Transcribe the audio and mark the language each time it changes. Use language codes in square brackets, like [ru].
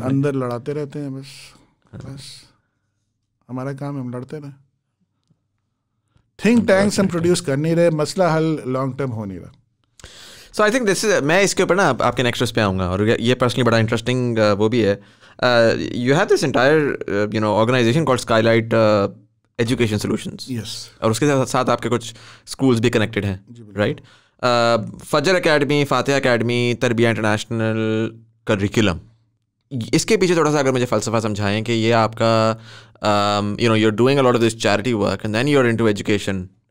[ur] اندر لڑاتے رہتے ہیں بس ہمارا کام ہے, ہم لڑتے رہے. تھنک ٹینکس ہم پروڈیوس کر نہیں رہے, مسئلہ حل لانگ ٹرم ہو نہیں رہا. سو آئی تھنک دس از, میں اس کے اوپر نا آپ کے نیکسٹ پہ آؤں گا, اور یہ پرسنلی بڑا انٹرسٹنگ وہ بھی ہے. [en] you have this entire organization called Skylight Education Solutions. Yes. [ur] اور اس کے ساتھ آپ کے کچھ اسکولس بھی کنیکٹڈ ہیں, رائٹ؟ فجر اکیڈمی, فاتحہ اکیڈمی, تربیہ انٹرنیشنل کریکولم, اس کے پیچھے تھوڑا سا اگر مجھے فلسفہ سمجھائیں کہ یہ آپ کا you're doing a lot of this charity work and then you're into education.